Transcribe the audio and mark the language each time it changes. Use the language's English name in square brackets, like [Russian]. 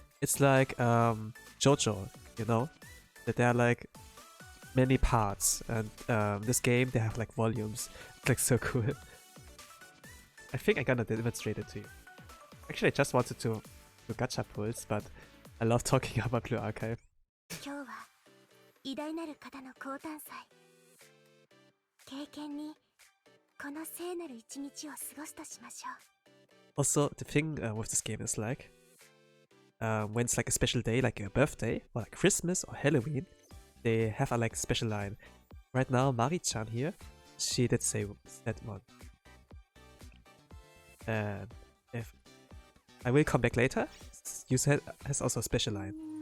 [English] It's like JoJo, you know? That there are like many parts, and this game, they have like volumes. It's like so cool. I think I'm gonna demonstrate it to you. Actually, I just wanted to do gacha pulls, but I love talking about Blue Archive. [Japanese] 今日は偉大なる方の降誕祭。経験にこの聖なる一日を過ごすとしましょう。 [English] Also, the thing with this game is like, when it's like a special day, like a birthday, or like Christmas or Halloween, they have a like special line. Right now, Mari-chan here, she did say that one. And if I will come back later, you said has also a special line.